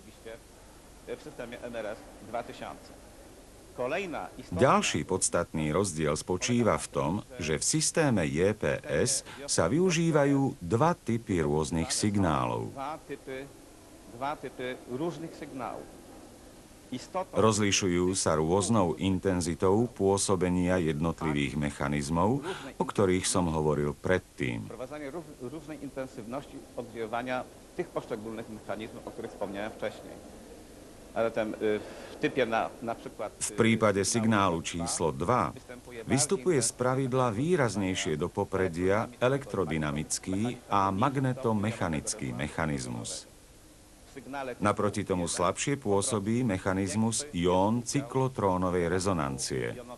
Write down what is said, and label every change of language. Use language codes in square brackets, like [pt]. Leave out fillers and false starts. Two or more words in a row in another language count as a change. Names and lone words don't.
[sk] Ďalší podstatný rozdiel spočíva v tom, že v systéme JPS sa využívajú dva typy rôznych signálov. Rozlišujú sa rôznou intenzitou pôsobenia jednotlivých mechanizmov, o ktorých som hovoril predtým. [pl] Różnej intensywności oddziaływania tych poszczególnych mechanizmów, o których wspomniałem wcześniej. Ale w typie na przykład... [sk] V prípade signálu číslo 2 vystupuje spravidla výraznejšie do popredia elektrodynamický a magnetomechanický mechanizmus. Naproti tomu slabšie pôsobí mechanizmus ión cyklotrónovej rezonancie.